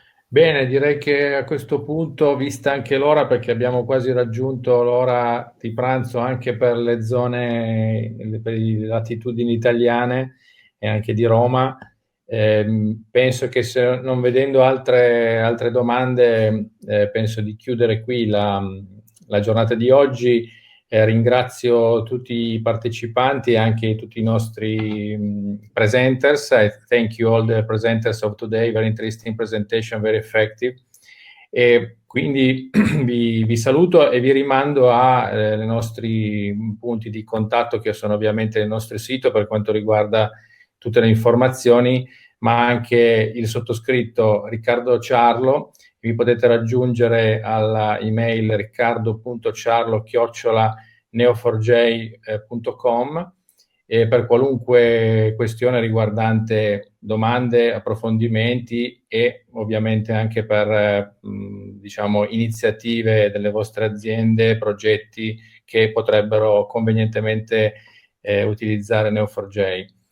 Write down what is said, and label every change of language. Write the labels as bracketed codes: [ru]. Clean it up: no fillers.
[it] Bene, direi che a questo punto, vista anche l'ora, perché abbiamo quasi raggiunto l'ora di pranzo anche per le zone, per le latitudini italiane e anche di Roma, penso che, se non vedendo altre domande, penso di chiudere qui la giornata di oggi. Ringrazio tutti i partecipanti e anche tutti i nostri presenters. [en] I thank you all the presenters of today, very interesting presentation, very effective. [it] E quindi vi saluto e vi rimando ai nostri punti di contatto, che sono ovviamente nel nostro sito per quanto riguarda tutte le informazioni, ma anche il sottoscritto Riccardo Ciarlo. Vi potete raggiungere alla email riccardo.ciarlo@neo4j.com per qualunque questione riguardante domande, approfondimenti e ovviamente anche per iniziative delle vostre aziende, progetti che potrebbero convenientemente utilizzare Neo4j.